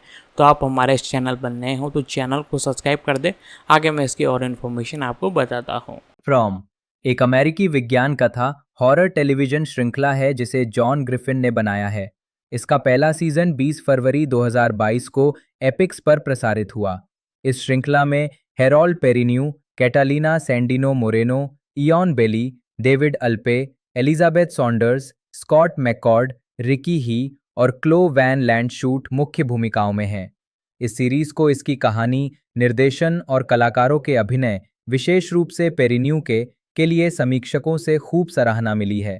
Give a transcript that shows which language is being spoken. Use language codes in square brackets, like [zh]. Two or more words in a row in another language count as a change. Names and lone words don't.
[hi] तो आप हमारे इस चैनल पर नए हो तो चैनल को सब्सक्राइब कर दे, आगे मैं इसकी और इन्फॉर्मेशन आपको बताता हूँ। फ्रॉम एक अमेरिकी विज्ञान कथा [en] horror television [hi] श्रृंखला है जिसे जॉन ग्रिफिन ने बनाया है। इसका पहला सीजन 20 फरवरी 2022 को एपिक्स पर प्रसारित हुआ। इस श्रृंखला में हेरोल्ड पेरिन्यू, कैटालिना सैंडिनो मोरेनो, इयॉन बेली, डेविड अल्पे, एलिजाबेथ सॉन्डर्स, स्कॉट मैककॉर्ड, रिकी ही और क्लो वैन लैंडशूट मुख्य भूमिकाओं में हैं। इस सीरीज को इसकी कहानी, निर्देशन और कलाकारों के अभिनय, विशेष रूप से पेरिन्यू के लिए समीक्षकों से खूब सराहना मिली है।